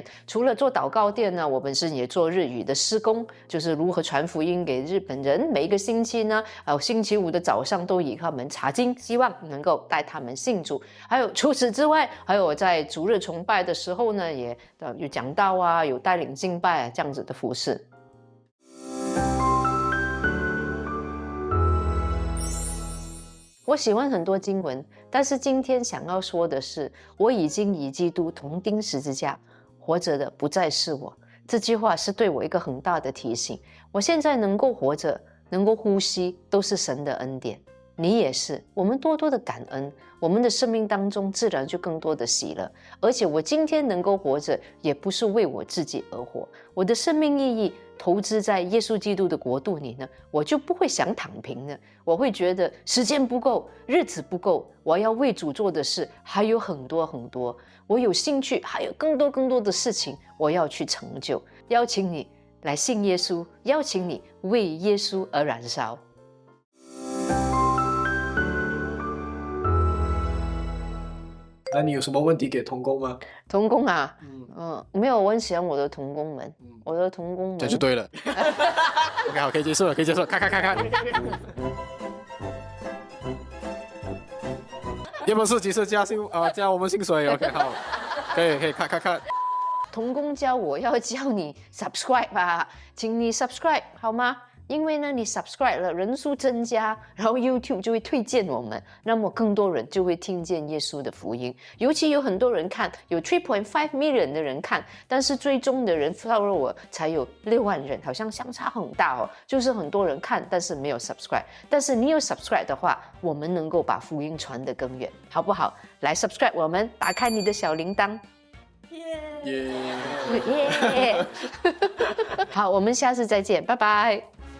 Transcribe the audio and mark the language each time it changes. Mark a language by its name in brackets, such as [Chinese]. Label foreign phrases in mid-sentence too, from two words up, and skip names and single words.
[Chinese] 除了做禱告殿呢，我本身也做日語的事工，就是如何傳福音給日本人。每一個星期呢，星期5的早上都以他們查經，希望能夠帶他們信主。還有除此之外，還有我在主日崇拜的時候呢，也有講道啊，有帶領敬拜這樣子的服事。我喜歡很多經文，但是今天想要說的是，我已經與基督同釘十字架，活着的不再是我。這句話是對我一個很大的提醒。我現在能夠活着，能夠呼吸，都是神的恩典。你也是，我們多多的感恩，我們的生命當中自然就更多的喜樂。而且我今天能夠活着，也不是為我自己而活，我的生命意義投資在耶穌基督的國度裡呢，我就不會想躺平的。我會覺得時間不夠，日子不夠，我要為主做的事還有很多很多，我有興趣還有更多的事情我要去成就。邀請你來信耶穌，邀請你為耶穌而燃燒。那你有什麼問題給同工嗎？同工啊，沒有，我很喜歡我的同工們，我的同工們，這就對了。OK， 好，可以結束了，可以結束了，看。也不是及時加薪加我們薪水 ，OK， 好，可以，看。童工教我要叫你 subscribe 啊，請你 subscribe 好嗎？因為呢，你 subscribe 了，人數增加，然後 YouTube 就會推薦我們，那麼更多人就會聽見耶穌的福音。尤其有很多人看，有 3.5 million 的人看，但是追蹤的人 follow 我才有6萬人，好像相差很大哦。就是很多人看，但是沒有 subscribe。但是你有 subscribe 的話，我們能夠把福音傳得更遠，好不好？來 subscribe 我們，打開你的小鈴鐺。耶！好，我們下次再見，拜拜。